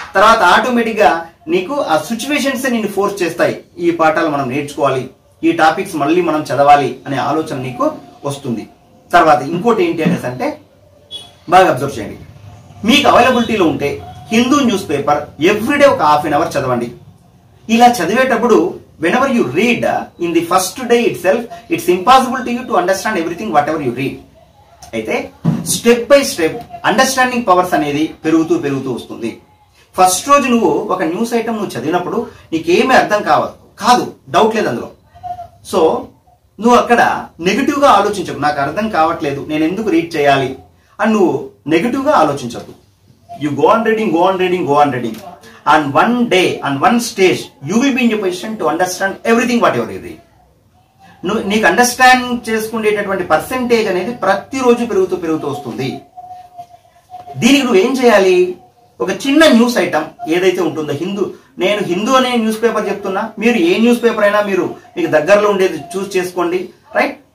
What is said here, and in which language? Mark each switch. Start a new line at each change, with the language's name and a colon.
Telugu: తర్వాత ఆటోమేటిక్ గా నీకు ఆ సిచ్యువేషన్స్ నిన్ను ఫోర్స్ చేస్తాయి. ఈ పాఠాలు మనం నేర్చుకోవాలి, ఈ టాపిక్స్ మళ్ళీ మనం చదవాలి అనే ఆలోచన నీకు వస్తుంది. తర్వాత ఇంకోటి ఏంటి అనేసి అంటే బాగా అబ్జర్వ్ చేయండి. మీకు అవైలబిలిటీలో ఉంటే హిందూ న్యూస్ పేపర్ ఎవ్రీడే ఒక హాఫ్ అన్ అవర్ చదవండి. ఇలా చదివేటప్పుడు
English: whenever you read in the first day itself, it's impossible to you to understand everything whatever you read.
Telugu: అయితే step by step understanding powers అనేది పెరుగుతూ వస్తుంది. ఫస్ట్ రోజు నువ్వు ఒక న్యూస్ ఐటమ్ నువ్వు చదివినప్పుడు నీకేమీ అర్థం కాదు, డౌట్ లేదు అందులో. సో నువ్వు అక్కడ నెగిటివ్ గా ఆలోచించకు, నాకు అర్థం కావట్లేదు, నేను ఎందుకు రీడ్ చేయాలి అని నువ్వు నెగిటివ్ గా ఆలోచించకు.
English: You go on reading. On one day, on one stage, you will be in a position to understand everything whatever you read.
Telugu: నీకు అండర్స్టాండ్ చేసుకునేటటువంటి పర్సెంటేజ్ అనేది ప్రతిరోజు పెరుగుతూ వస్తుంది. దీనికి నువ్వు ఏం చేయాలి? ఒక చిన్న న్యూస్ ఐటమ్ ఏదైతే ఉంటుందో, నేను హిందూ అనే న్యూస్ పేపర్ చెప్తున్నా, మీరు ఏ న్యూస్ పేపర్ అయినా మీరు మీకు దగ్గరలో ఉండేది చూస్ చేసుకోండి. రైట్?